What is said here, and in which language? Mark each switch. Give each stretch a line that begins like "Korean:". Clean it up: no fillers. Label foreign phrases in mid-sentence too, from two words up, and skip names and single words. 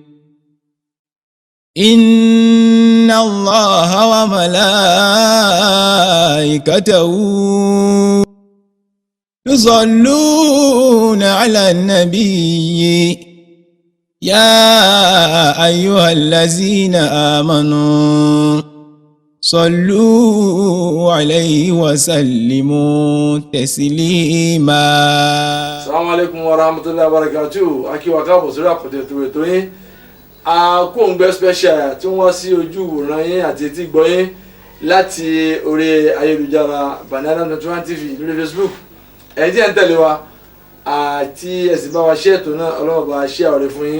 Arabic: إن الله وملائكته يصلون على النبي يا أيها الذين آمنوا صلوا عليه وسلموا تسليما. السلام عليكم ورحمة الله وبركاته.
Yoruba: Akí wa káàbọ̀ sórí àkọ́tẹ̀ ètò yín Akóǹgbẹ́ special tí wọ́n sí ojú ìwòran yín àti etí gbọ́ yín láti orí ayélujára Bani Adam 21 TV lórí Facebook. Ẹ̀yin tí ẹ̀ ń tẹ̀lé wa àti ẹ̀sìn bá wa ṣe ètò náà Ọlọ́run bá ṣe àwọ̀rẹ́ fún yín.